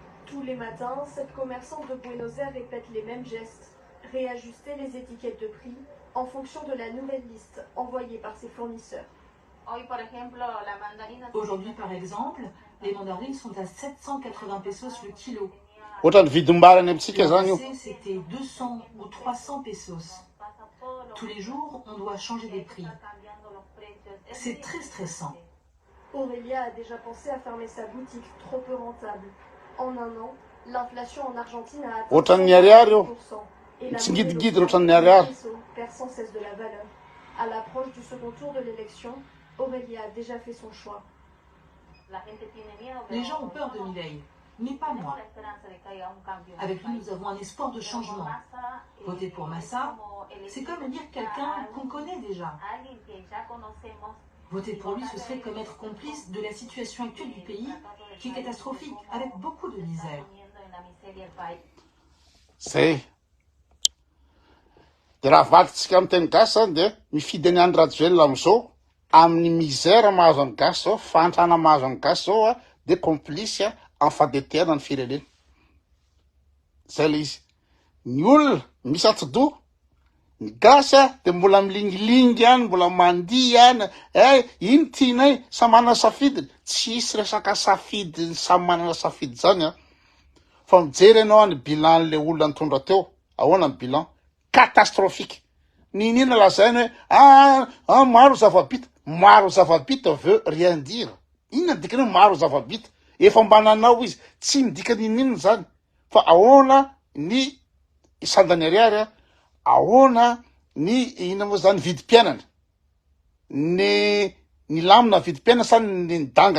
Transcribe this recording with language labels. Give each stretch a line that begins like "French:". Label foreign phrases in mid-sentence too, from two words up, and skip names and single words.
French: Tous les matins, cette commerçante de Buenos Aires répète les mêmes gestes, réajuster les étiquettes de prix en fonction de la nouvelle liste envoyée par ses fournisseurs. Aujourd'hui, par exemple, les mandarines sont à 780 pesos le kilo.
Malagasy: ohatrany vidimbarany amintsika zany io.
French: L'an passé, c'était 200 ou 300 pesos. Tous les jours, on doit changer les prix. C'est très stressant. Aurélia a déjà pensé à fermer sa boutique trop peu rentable. En un an, l'inflation en Argentine a atteint
Malagasy: Ohatrany ariary io
French: 100% et la
Malagasy: tsy
French: monnaie
Malagasy: ngidigidy
French: locale,
Malagasy: ohatrany le ariary.
French: peso, perd sans cesse de la valeur. À l'approche du second tour de l'élection, Aurélia a déjà fait son choix. Les gens ont peur de Milei, mais pas moi. Avec lui, nous avons un espoir de changement. Voter pour Massa, c'est comme élire quelqu'un qu'on connaît déjà. Voter pour lui, ce serait comme être complice de la situation actuelle du pays, qui est catastrophique, avec beaucoup de misère.
Malagasy: Zay de raha valitsika amin'ny teny gasy zany de mifidy any andro rajoelona am'izao amin'ny misère mahazo any gasy zao, fahantrana mahazo any gasy zao a, de complice amin'ny fandetehana ny firenena. Zay le izy. Ny olona misy atidoha, ny gasy a de mbola milingilingy any, mbola mandihy any, iny tianay, samy manana safidiny. Tsisy resaka safidiny, samy manana safidy zany a. Fa mijery ianao ny bilan'le olona nitondra teo, ahoana ny bilan? Catastrophique. Ninina lazainy hoe maro zava-bita. Maro zava-bita
French: veut rien dire.
Malagasy: Inona dikany maro zava-bita? Efa mbananao izy, tsy midika ninina zany. Fa ahoana ny sandany ariary, ahoana ny ina moa zany vidim-piainana. Ny lamina vidim-piainana sa ny nidangana.